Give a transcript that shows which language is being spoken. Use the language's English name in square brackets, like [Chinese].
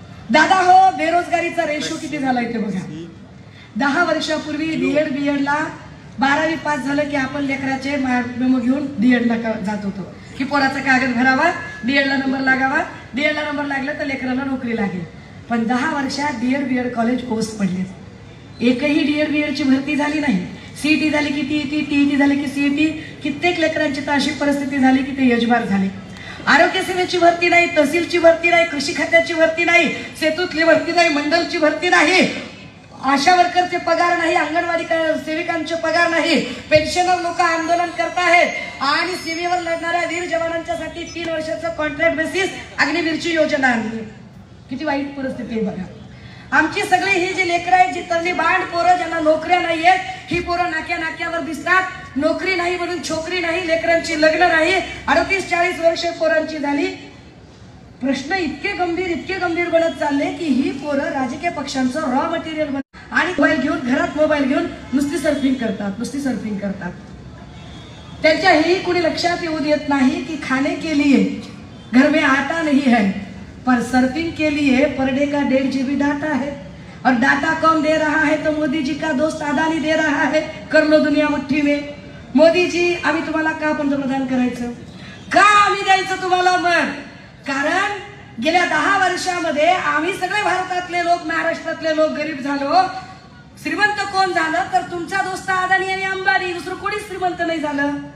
[Marathi] दादा हो, बेरोजगारीचा रेशो किती झाला ते बघा. 10 वर्षापूर्वी बीएड ला 12वी पास झालं की आपण लेकराचे मेमो घेऊन डीएड ला जात होतो की पोराचा कागद भरावा, डीएड ला नंबर लागावा, डीएड ला नंबर लागला तर लेकराला नोकरी लागेल. पण 10 वर्षात डीएड बीएड कॉलेज पोस्ट पडले, एकही डीएड बीएड ची भरती झाली नाही. सीईटी झाली की टीईटी, टीईटी झाली की सीईटी. कित्येक लेकरांची तर अशी परिस्थिती झाली की ते यजमार झाले. आरोग्य सेवेची भरती नाही, तहसीलची भरती नाही, कृषी खात्याची भरती नाही, सेतूतली भरती नाही, मंडलची भरती नाही, आशा वर्करचे पगार नाही, अंगणवाडी सेविकांचे पगार नाही, पेन्शनर लोक आंदोलन करत आहेत आणि सीमेवर लढणाऱ्या वीर जवानांच्यासाठी 3 वर्षाचं कॉन्ट्रॅक्ट बेसिस अग्निवीरची योजना आणली. किती वाईट परिस्थिती आहे बघा. आमची सगळी ही जी लेकरं आहेत, जी तरुणी बांड पोरं ज्यांना नोकऱ्या नाहीयेत, ही पोरं नाक्यावर दिसतात. नोकरी नाही म्हणून छोकरी नाही, लेकरांची लग्न नाही, 38-40 वर्ष पोरांची झाली. प्रश्न इतके गंभीर बनत चालले की ही पोरं राजकीय पक्षांचं रॉ मटेरियल आणि मोबाईल घेऊन, घरात मोबाईल घेऊन नुसती सर्फिंग करतात. त्यांच्या हेही कुणी लक्षात येऊ देत नाही की [Hindi] खाने के लिए घर में आटा नहीं है, पर सर्फिंग के लिए पर डे का 1.5 GB डाटा है. और डाटा कौन दे रहा है तो मोदी जी का दोस्त अदानी दे रहा है. कर लो दुनिया मुट्ठी में. [Marathi] मोदी जी, आम्ही तुम्हाला का पंतप्रधान करायचं, का आम्ही द्यायचं तुम्हाला मत, कारण गेल्या 10 वर्षामध्ये आम्ही सगळे भारतातले लोक, महाराष्ट्रातले लोक गरीब झालो. श्रीमंत कोण झालं तर तुमचा दोस्त अदानी आणि अंबानी, दुसरं कोणीच श्रीमंत नाही झालं.